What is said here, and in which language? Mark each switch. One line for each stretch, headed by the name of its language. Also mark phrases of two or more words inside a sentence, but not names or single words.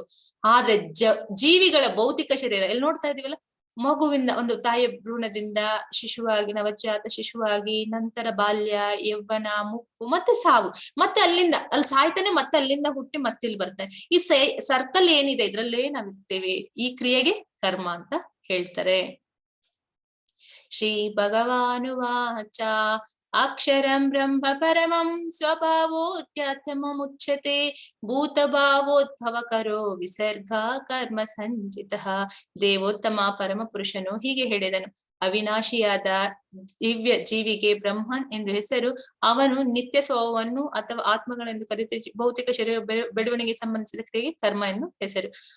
Kannada: ಆದ್ರೆ ಜೀವಿಗಳ ಭೌತಿಕ ಶರೀರ ಎಲ್ಲಿ ನೋಡ್ತಾ ಇದೀವಲ್ಲ, ಮಗುವಿಂದ ಒಂದು ತಾಯಿಯ ಭ್ರೂಣದಿಂದ ಶಿಶುವಾಗಿ, ನವಜಾತ ಶಿಶುವಾಗಿ, ನಂತರ ಬಾಲ್ಯ, ಯೌವನ, ಮುಪ್ಪು, ಮತ್ತೆ ಸಾವು, ಮತ್ತೆ ಅಲ್ಲಿಂದ ಅಲ್ಲಿ ಸಾಯ್ತಾನೆ, ಮತ್ತೆ ಅಲ್ಲಿಂದ ಹುಟ್ಟಿ ಮತ್ತೆ ಇಲ್ಲಿ ಬರ್ತಾನೆ. ಈ ಸರ್ಕಲ್ ಏನಿದೆ ಇದ್ರಲ್ಲೇ ನಾವಿರ್ತೇವೆ. ಈ ಕ್ರಿಯೆಗೆ ಕರ್ಮ ಅಂತ ಹೇಳ್ತಾರೆ.
Sanskrit: ಶ್ರೀ ಭಗವಾನುವಾಚ ಅಕ್ಷರಂ ಬ್ರಹ್ಮ ಪರಮಂ ಸ್ವಭಾವೋಧ್ಯಾತ್ಮ ಮುಚ್ಯತೆ ಭೂತ ಭಾವೋದ್ಭವಕರೋ ವಿಸರ್ಗ ಕರ್ಮ ಸಂಜಿತಃ.
Kannada: ದೇವೋತ್ತಮ ಪರಮ ಪುರುಷನು ಹೀಗೆ ಹೇಳಿದನು, ಅವಿನಾಶಿಯಾದ ದಿವ್ಯ ಜೀವಿಗೆ ಬ್ರಹ್ಮನ್ ಎಂದು ಹೆಸರು. ಅವನು ನಿತ್ಯ ಸ್ವಭಾವವನ್ನು ಅಥವಾ ಆತ್ಮಗಳೆಂದು ಕರೆಯುತ್ತೆ. ಭೌತಿಕ ಶರೀರ ಬೆಳವಣಿಗೆ ಸಂಬಂಧಿಸಿದ ಕ್ರಿಯೆಗೆ ಕರ್ಮ ಎಂದು ಹೆಸರು.